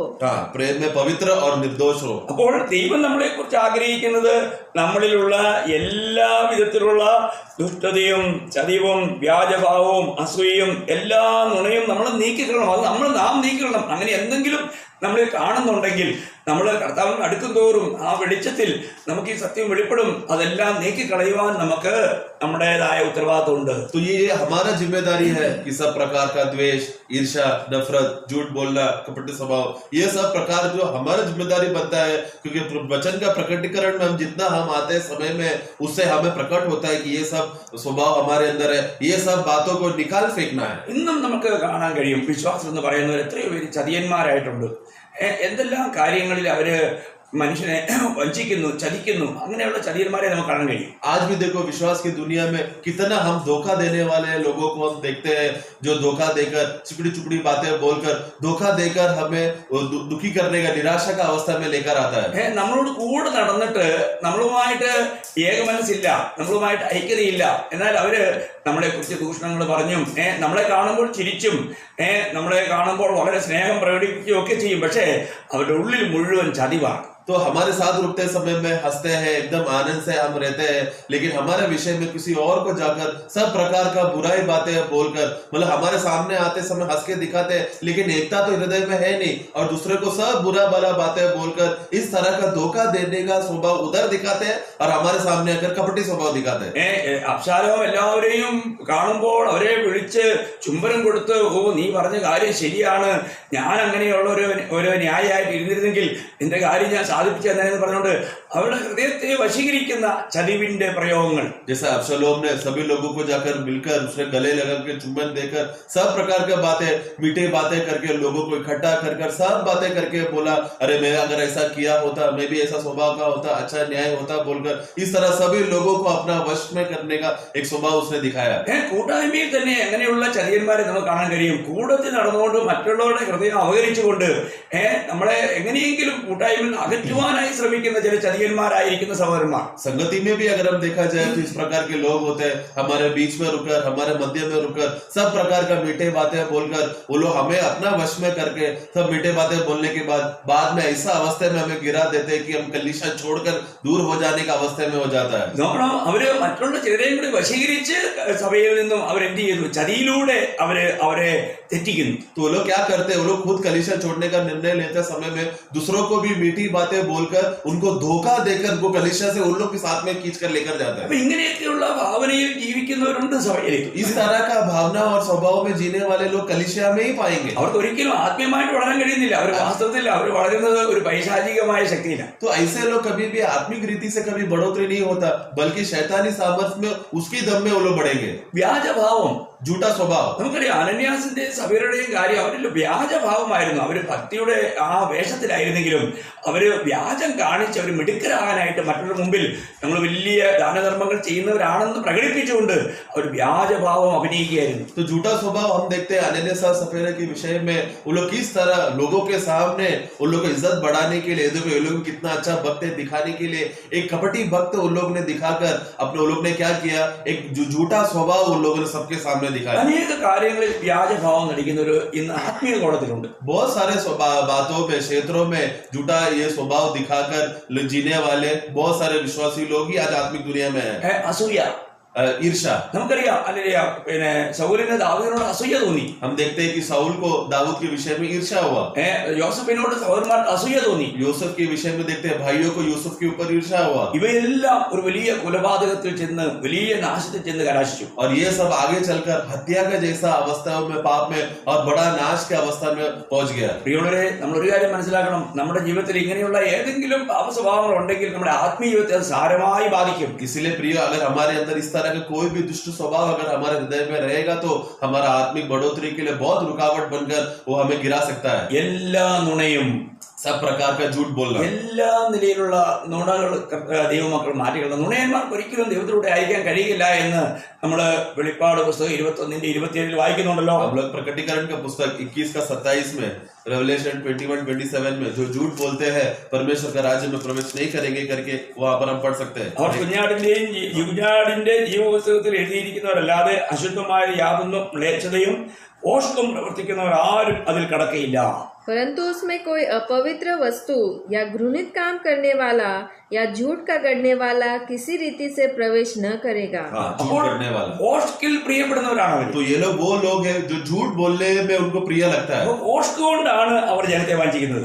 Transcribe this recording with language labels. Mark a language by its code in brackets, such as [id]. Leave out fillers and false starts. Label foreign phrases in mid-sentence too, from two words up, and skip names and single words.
[hi] हाँ, प्रेम में पवित्र और निर्दोष हो. [ml] അപ്പോൾ ദൈവം നമ്മളെ കുറിച്ച് ആഗ്രഹിക്കുന്നത് നമ്മളിലുള്ള എല്ലാ വിധത്തിലുള്ള ദുഷ്ടതയും ചതിവും വ്യാജഭാവവും അസൂയയും എല്ലാ നുണയും നമ്മൾ നീക്കിക്കളണം. അത് നാം നീക്കിക്കളണം. അങ്ങനെ എന്തെങ്കിലും നമ്മൾ കാണുന്നുണ്ടെങ്കിൽ നമ്മൾ കർത്താവിന് അടുക്കും തോറും ആ വെളിച്ചത്തിൽ നമുക്ക് ഈ സത്യം വെളിപ്പെടും. അതെല്ലാം നീക്കിക്കളയുവാൻ നമുക്ക് നമ്മുടേതായ ഉത്തരവാദിത്വമുണ്ട്. [hi] तो ये हमारा जिम्मेदारी है कि सब प्रकार का द्वेष, ईर्ष्या, नफरत, झूठ बोलना, कपटी स्वभाव, ये सब प्रकार जो हमारा जिम्मेदारी बनता है. क्योंकि वचन का प्रकटीकरण में हम जितना हम आते हैं समय में, उससे हमें प्रकट होता है कि ये सब स्वभाव हमारे अंदर है. ये सब बातों को निकाल फेंकना है. [ml] ഇന്നും നമുക്ക് കാണാൻ കഴിയും, വിശ്വാസം എന്ന് പറയുന്നവർ എത്രയോ പേര് ചതിയന്മാരായിട്ടുണ്ട്. എന്തെല്ലാം കാര്യങ്ങളിൽ അവര് മനുഷ്യനെ വഞ്ചിക്കുന്നു, ചതിക്കുന്നു. അങ്ങനെയുള്ള ചതിയന്മാരെ നമുക്ക് കാണാൻ കഴിയും. [hi] आज भी देखो, विश्वास की दुनिया में कितना हम धोखा देने वाले लोगों को हम देखते हैं, जो धोखा देकर चुपड़ी चुपड़ी बातें बोलकर धोखा देकर हमें दुखी करने का, निराशा का अवस्था में लेकर आता है. [ml] നമ്മളോട് കൂടെ നടന്നിട്ട് നമ്മളുമായിട്ട് ഏകമനസ്സില്ല, നമ്മളുമായിട്ട് ഐക്യതയില്ല. എന്നാൽ അവര് നമ്മളെ കുറിച്ച് ദൂഷണങ്ങൾ പറഞ്ഞും നമ്മളെ കാണുമ്പോൾ ചിരിച്ചും നമ്മളെ കാണുമ്പോൾ വളരെ സ്നേഹം പ്രകടിപ്പിക്കുകയും ഒക്കെ ചെയ്യും. പക്ഷേ അവരുടെ ഉള്ളിൽ മുഴുവൻ ചതിവാണ്. [hi] तो हमारे साथ रुकते समय में हंसते हैं, एकदम आनंद से हम रहते हैं, लेकिन हमारे विषय में किसी और को जाकर सब प्रकार का बुराई बातें बोलकर, मतलब हमारे सामने आते समय हंस के दिखाते हैं, लेकिन एकता तो हृदय में है नहीं, और दूसरे को सब बुरा भला बातें बोलकर इस तरह का धोखा देने का स्वभाव उधर दिखाते हैं और हमारे सामने आकर कपटी स्वभाव दिखाते हैं. [ml] അബ്ശാലോം എല്ലാവരെയും കാണുമ്പോൾ അവരെ വിളിച്ച് ചുംബനം കൊടുത്ത്, ഓ നീ പറഞ്ഞ കാര്യം ശരിയാണ്, ഞാൻ അങ്ങനെയുള്ള ഒരു ന്യായമായിട്ട് ഇരുന്നിരുന്നെങ്കിൽ നിന്റെ കാര്യം ഞാൻ സാധിപ്പിച്ചു തന്നതെന്ന് പറഞ്ഞുകൊണ്ട് അവരുടെ ഹൃദയത്തെ വശീകരിക്കുന്ന ചതിവിന്റെ പ്രയോഗങ്ങൾ. [hi] जैसा अब्शलोम ने सभी लोगों को जाकर मिलकर उसने गले लगा के चुंबन देकर सब प्रकार की बातें मीठे बातें करके लोगों को इकट्ठा कर सब बातें करके बोला, अरे मैं अगर ऐसा किया होता, मैं भी ऐसा स्वभाव का होता, अच्छा न्याय होता बोलकर इस तरह सभी लोगों को अपना वश में करने का एक स्वभाव उसने दिखाया. [ml] കൂട്ടായ്മയിൽ തന്നെ എങ്ങനെയുള്ള ചതിയന്മാരെ നമുക്ക് കാണാൻ കഴിയും. കൂടത്തിൽ നടന്നുകൊണ്ട് മറ്റുള്ളവരുടെ ഹൃദയം അവഹരിച്ചുകൊണ്ട് നമ്മളെ എങ്ങനെയെങ്കിലും കൂട്ടായ്മയിൽ അകറ്റുവാനായി ശ്രമിക്കുന്ന ചില ചതിയന്മാരായിരിക്കുന്ന സഹോദരന്മാർ. [hi] संगति में भी अगर हम देखा जाए तो इस प्रकार के लोग होते हैं, हमारे बीच में रुककर, हमारे मध्य में रुककर सब प्रकार का मीठे बातें बोलकर वो लोग हमें अपना वश में करके सब मीठे बातें बोलने के बाद में ऐसा अवस्था में हमें गिरा देते हैं कि हम कलीसिया छोड़कर दूर हो जाने का अवस्था में हो जाता है. [ml] നോക്കണം, അവര് മറ്റുള്ള ചിലരെയും കൂടി വശീകരിച്ച് സഭയിൽ നിന്നും അവരെന്ത് ചെയ്തു? ചതിയിലൂടെ അവരെ തെറ്റിക്കുന്നു. [hi] तो वो लोग क्या करते हैं? वो लोग खुद कलीसिया छोड़ने का निर्णय लेते समय में दूसरों को भी मीठी बातें बोलकर उनको धोखा देकर उनको कलीसिया से उन लोग के साथ में खींच कर लेकर जाता है. [ml] അപ്പൊ ഇങ്ങനെയൊക്കെയുള്ള ഭാവനയിൽ ജീവിക്കുന്നവരുണ്ട് സഭയിലേക്ക്. [hi] इस तरह का भावना और स्वभाव में जीने वाले लोग कलीसिया में ही पाएंगे. [ml] അവർക്ക് ഒരിക്കലും ആത്മീയമായിട്ട് വളരാൻ കഴിയുന്നില്ല. അവർ വാസ്തവത്തിൽ അവർ വളരുന്നത് ഒരു പൈശാചികമായ ശക്തിയില്ല. [hi] तो ऐसे लोग कभी भी आत्मिक रीति से कभी बढ़ोतरी नहीं होता, बल्कि शैतानी सामर्थ्य में उसकी दम में वो लोग बढ़ेंगे. [ml] വ്യാജഭാവം, [hi] झूठा स्वभाव. [ml] നമുക്കറിയാം അനന്യാസിന്റെ സഭയുടെയും കാര്യം അവരിൽ വ്യാജഭാവമായിരുന്നു. അവര് ഭക്തിയുടെ ആ വേഷത്തിലായിരുന്നെങ്കിലും അവര് വ്യാജം കാണിച്ച് അവർ മിടുക്കരാകാനായിട്ട് മറ്റുള്ള മുമ്പിൽ ഞങ്ങൾ വലിയ ദാനധർമ്മങ്ങൾ ചെയ്യുന്നവരാണെന്ന് പ്രകടിപ്പിച്ചുകൊണ്ട് അവർ വ്യാജഭാവം അഭിനയിക്കുകയായിരുന്നു. [hi] तो झूठा स्वभाव हम देखते हैं अनन्यास और सफेरा के विषय में वो लोग किस तरह लोगों के सामने उन लोगों को इज्जत बढ़ाने के लिए, देखो ये लोग कितना अच्छा भक्त है दिखाने के लिए एक कपटी भक्त उन लोग ने दिखाकर अपने उन लोग ने क्या किया, एक झूठा स्वभाव उन लोगों ने सबके सामने दिखाया. [ml] അനേക കാര്യങ്ങളിൽ വ്യാജഭാവം നടിക്കുന്നവർ ഇന്ന് ആത്മീയ കോളത്തിലുണ്ട്. [hi] बहुत सारे बातों में क्षेत्रों में झूठा ये स्वभाव दिखाकर जीने वाले बहुत सारे विश्वासी लोग ही आज आत्मिक दुनिया में है. [ml] അസൂയ, [hi] ईर्षा. [ml] നമുക്കറിയാം അല്ലെ, പിന്നെ സൗലിന് ദാവീദിനോട് അസൂയ തോന്നി. [hi] हम देखते हैं कि साउल को दाऊद के विषय में ईर्षा हुआ. [ml] യോസഫിനോട് സഹോദരന്മാർക്ക് അസൂയ തോന്നി. [hi] यूसुफ के विषय में देखते हैं भाइयों को यूसुफ के ऊपर ईर्षा हुआ. [ml] ഇവയെല്ലാം ഒരു വലിയ കൊലപാതകത്തിൽ ചെന്ന് വലിയ നാശത്തിൽ ചെന്ന് കലാശിച്ചു. [hi] और ये सब आगे चलकर हत्या का जैसा अवस्थाओं में पाप में और बड़ा नाश के अवस्था में पहुंच गया. [ml] പ്രിയമുള്ളവരെ, നമ്മൾ ഒരു കാര്യം മനസ്സിലാക്കണം. നമ്മുടെ ജീവിതത്തിൽ ഇങ്ങനെയുള്ള ഏതെങ്കിലും പാപസ്വഭാവങ്ങൾ ഉണ്ടെങ്കിൽ നമ്മുടെ ആത്മീയ ജീവിതത്തെ അത് സാരമായി ബാധിക്കും. [hi] इसलिए प्रिय, अगर हमारे अंदर इस तरह का कोई भी दुष्ट स्वभाव अगर हमारे हृदय में रहेगा तो हमारा आत्मिक बढ़ोतरी के लिए बहुत रुकावट बनकर वो हमें गिरा सकता है. [ml] എല്ലാ നുണയും, [hi] सब प्रकार का झूठ बोलना, [ml] എല്ലാ നിലയിലുള്ള നുണകൾ ദൈവമക്കൾ മാറ്റിക്കളഞ്ഞു. നുണയന്മാർക്ക് ഒരിക്കലും ദൈവത്തിലൂടെ അയക്കാൻ കഴിയില്ല എന്ന് നമ്മള് വെളിപ്പാട് പുസ്തകം 21:27 വായിക്കുന്നുണ്ടല്ലോ. [hi] हम लोग प्रकटीकरण का पुस्तक 21 का 27 में, रेवलेशन 21:27 में जो झूठ बोलते हैं परमेश्वर का राज्य में प्रवेश नहीं करेंगे करके वहां पर हम पढ़ सकते हैं. [ml] അവർ കുഞ്ഞാടിന്റെ ജീവപുസ്തകത്തിൽ എഴുതിയിരിക്കുന്നവരല്ലാതെ അശുദ്ധമായ യാതൊന്നും മ്ലേച്ഛതയും പോഷകം പ്രവർത്തിക്കുന്നവർ ആരും അതിൽ കടക്കയില്ല. [hi] परंतु उसमें कोई अपवित्र वस्तु या घृणित काम करने वाला या झूठ का गढ़ने वाला किसी रीति से प्रवेश न करेगा. झूठ करने वाला, [ml] പോഷ്കിൽ പ്രിയപ്പെടുന്നവരാണ് അവർ. [hi] तो ये लोग वो लोग हैं जो झूठ बोलने में उनको प्रिय लगता है. [ml] പോഷ്ക് കൊണ്ടാണ് അവർ ജനത്തെ വഞ്ചിക്കുന്നത്.